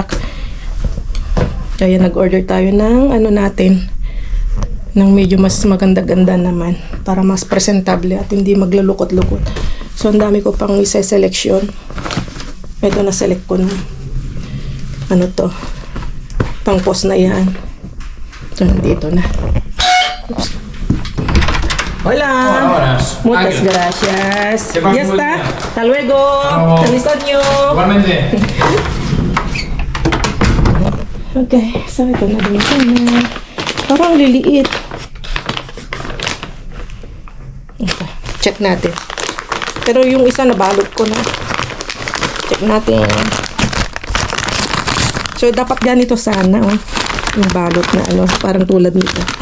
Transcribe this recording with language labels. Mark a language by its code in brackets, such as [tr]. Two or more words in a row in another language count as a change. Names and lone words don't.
[tl] Kaya nag-order tayo ng natin ng medyo mas maganda-ganda naman para mas presentable at hindi maglalukot-lukot. So ang dami ko pang isa-selection. Ito na select ko na to pang post na yan. So nandito na. Oops. [es] Hola. Muchas gracias. Ya está. Hasta luego. Feliz año. Igualmente. [tl] Okay, so ito na din na. Parang liliit. Okay, check natin. Pero yung isa nabalot ko na. Check natin. So dapat ganito sana, yung balot na parang tulad nito.